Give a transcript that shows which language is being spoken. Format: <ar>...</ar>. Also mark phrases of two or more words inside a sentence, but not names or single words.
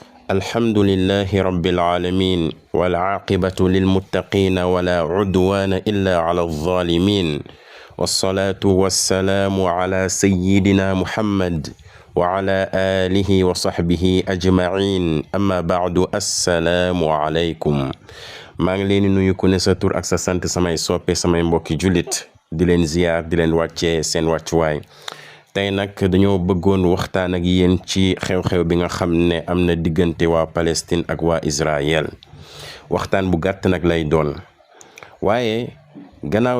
<ar>الحمد لله رب العالمين والعاقبة للمتقين ولا عدوان إلا على الظالمين والصلاة والسلام على سيدنا محمد وعلى آله وصحبه أجمعين أما بعد السلام عليكم</ar> <wo>maa ngi leen di nuyu ku ne sa tur ak sa sant samay soppe samay mbokki jullit di leen ziyaar di leen wàccee seen wàccuwaay tey nag dañoo bëggoon waxtaan ak yéen ci xew-xew bi nga xam ne am na diggante waa Palestine ak waa Israël waxtaan bu gàtt nag lay doon waaye gannaaw</wo>